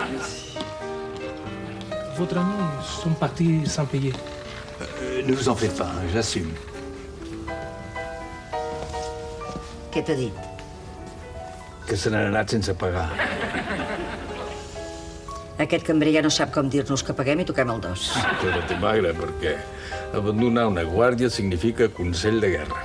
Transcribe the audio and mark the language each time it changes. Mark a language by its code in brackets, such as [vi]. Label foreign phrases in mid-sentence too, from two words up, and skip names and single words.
[fr] Votre ami sont partis sans payer. Ne vous en faites pas, j'assume. [ca] Què t'ha dit? Que se n'han anat sense pagar. Aquest cambrer ja no sap com dir-nos que paguem i toquem el dos. Però te magra, perquè abandonar una guàrdia significa consell de guerra.